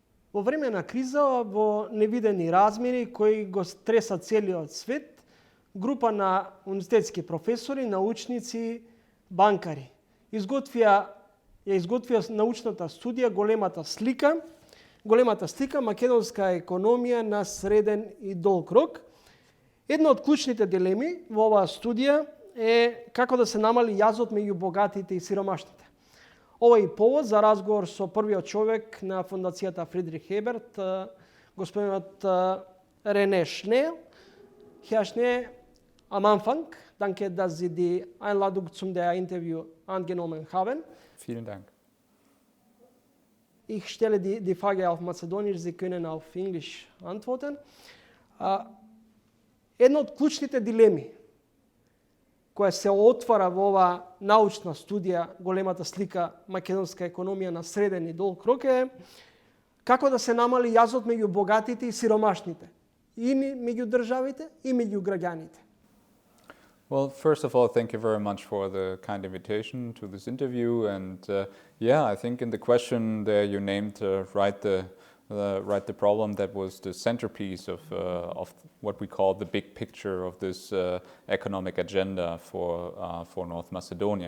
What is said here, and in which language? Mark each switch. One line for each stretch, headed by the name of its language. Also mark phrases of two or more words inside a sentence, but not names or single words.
Macedonian: Во време на криза, во невидени размери кои го стреса целиот свет, група на универзитетски професори, научници, банкари изготвија научната студија големата слика македонска економија на среден и долг рок. Една од клучните дилеми во оваа студија е како да се намали јазот меѓу богатите и сиромашните. Ова е повод за разговор со првиот човек на Фондацијата Фридрих Еберт, господинот Рене Schnell.
German: Herr Schnell, am Anfang, danke, dass Sie die Einladung zum Interview angenommen haben. Vielen Dank. Ich stelle die Frage auf Macedonisch, Sie können auf Englisch antworten. Една од клучните дилеми која се отвара во оваа научна студија големата слика македонска економија на среден и долг рок е како да се намали јазот меѓу богатите и сиромашните, и меѓу државите и меѓу граѓаните.
English: Well, first of all, thank you very much for the kind invitation to this interview. And I think in the question there you named right the problem that was the centerpiece of what we call the big picture of this economic agenda for North Macedonia.